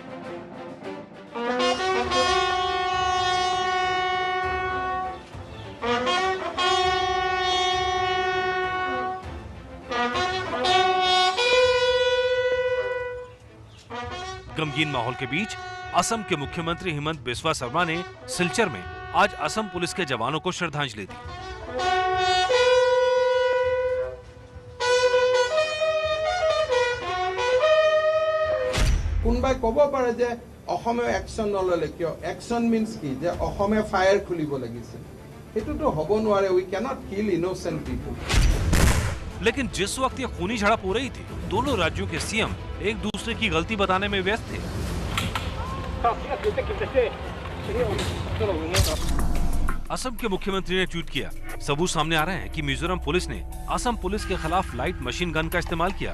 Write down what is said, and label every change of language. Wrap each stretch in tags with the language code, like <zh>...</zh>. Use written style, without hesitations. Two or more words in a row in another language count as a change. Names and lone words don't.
<hi>गमगीन माहौल के बीच असम के मुख्यमंत्री हिमंत बिस्वा शर्मा ने सिलचर में आज असम पुलिस के जवानों को श्रद्धांजलि दी।</hi> <as>কোনবাই কব পাৰে যে অসমে অ্যাকশন নললে কিয়?</as> <en>action means</en> <as>কি যে অসমে ফায়ার খুলিব লাগিছে, এটোটো হ'ব নোৱাৰে।</as> <en>We can't kill innocent people.</en> <hi>लेकिन जिस वक्त ये खूनी झड़प हो रही थी, दोनों राज्यों के सीएम एक दूसरे की गलती बताने में व्यस्त थे। असम के मुख्यमंत्री ने ट्वीट किया, सबूत सामने आ रहे हैं कि मिजोरम पुलिस ने असम पुलिस के खिलाफ</hi> <en>light machine gun</en> <hi>का इस्तेमाल किया।</hi>